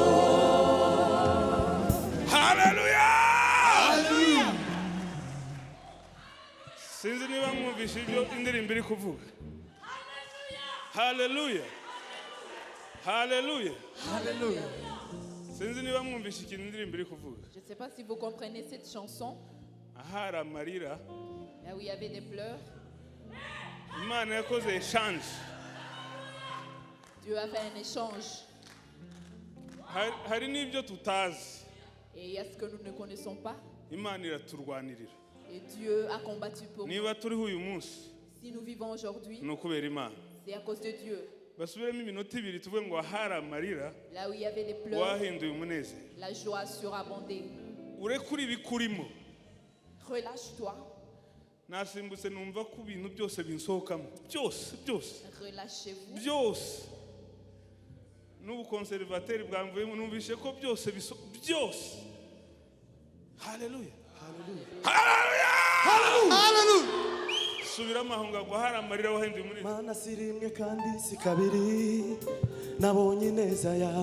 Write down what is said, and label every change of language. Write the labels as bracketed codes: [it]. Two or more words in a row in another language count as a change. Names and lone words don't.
[rw] Haleluya! Sinzi niba mwumvishe ibyo indirimbo iri kuvuga. Haleluya! Haleluya! Sinzi niba mwumvishe ikintu indirimbo iri kuvuga. [fr] Je ne sais pas si vous comprenez cette chanson, [rw] Ahari amarira, [fr] là où il y avait des pleurs. [rw] Imana yakoze exchange. [fr] Dieu a fait un échange. [rw] Hari n'ibyo tutazi. [fr] Et il y a ce que nous ne connaissons pas. [rw] Imana iraturwanirira. [fr] Et Dieu a combattu pour nous. [rw] Niba turiho uyu munsi, [fr] Si nous vivons aujourd'hui, [rw] ni ukubera Imana. [fr] c'est à cause de Dieu. [rw] Basubiremo iminota ibiri tuvuge ngo ahari amarira, [fr] Là où il y avait des pleurs, [rw] wahinduye umunezero. [fr] la joie surabondée. [rw] Urekure ibikurimo. [fr] Relâche-toi. [rw] Nasimbutse numva ko ibintu byose binsohokamo. Byose. [fr] Relâchez-vous. [rw] Byose. N'ubu konservateri bwamvuyemo numvishe ko byose byose. Haleluya. Haleluya. Subiramo aho ngaho hari amarira wahinduye umunezero. mana si rimwe kandi si kabiri nabonye neza yawe